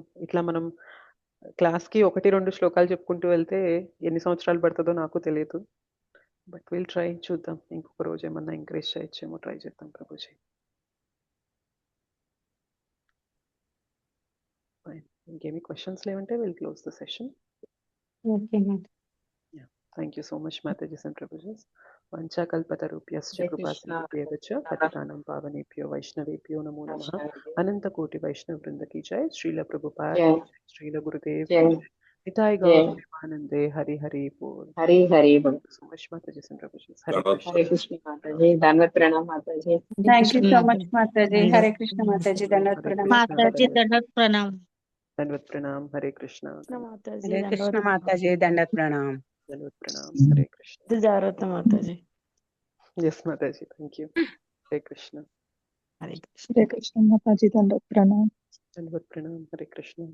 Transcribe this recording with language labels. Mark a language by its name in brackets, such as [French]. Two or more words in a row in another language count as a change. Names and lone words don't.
[Telugu] ఇట్లా మనం క్లాస్కి 1-2 శ్లోకాలు చెప్పుకుంటూ వెళ్తే ఎన్ని సంవత్సరాలు పడుతుందో నాకు తెలియదు. [English] but will try, చూద్దాం. [Telugu] ఇంకొక రోజు ఏమన్నా ఎంకరేజ్ చేయొచ్చేమో, ట్రై చేద్దాం ప్రభుజీ. ఇంకేమి క్వశ్చన్స్ లేవంటే [English] will close the session. [Telugu] ఓకే మాతాజీ. [English] Thank you so much, Mataji and Prabhujas. [Sanskrit] वाञ्छाकल्पतरुभ्यश्च हरे कृष्ण. कृपासिन्धुभ्य एव च पतितानां पावनेभ्यो वैष्णवेभ्यो नमो नमः. [Hindi] अनन्त कोटि वैष्णव वृन्द की जय. Srila Prabhupada Jai. की जय। श्रील गुरुदेव की Jai. जय। निताई Jai. गौर प्रेमानन्दे हरि हरि बोल. हरि हरि बोल. [English] Thank you so much, Mataji and Prabhujas. [Hindi] Hare Pranam. Krishna. हरे कृष्ण माताजी. दंडवत प्रणाम माताजी. [English] thank you so much Mataji. [Hindi] हरे कृष्ण माताजी। दंडवत Hare [Telugu] ప్రణామం. [Hindi] Krishna. माताजी दंडवत प्रणाम. दंडवत प्रणाम। हरे कृष्ण. మాతాజీ [Telugu] హరే కృష్ణ మాతాజీ దండవత్ ప్రణామం. [Hindi] दंडवत प्रणाम। हरे कृष्ण. [Telugu] జాగ్రత్త మాతాజీ. [English] Yes, Mataji. Thank you. [Hindi] हरे कृष्ण. [Telugu] హరే కృష్ణ. హరే కృష్ణ మాతాజీ దండవత్ ప్రణామం. [Hindi] दंडवत प्रणाम। हरे कृष्ण.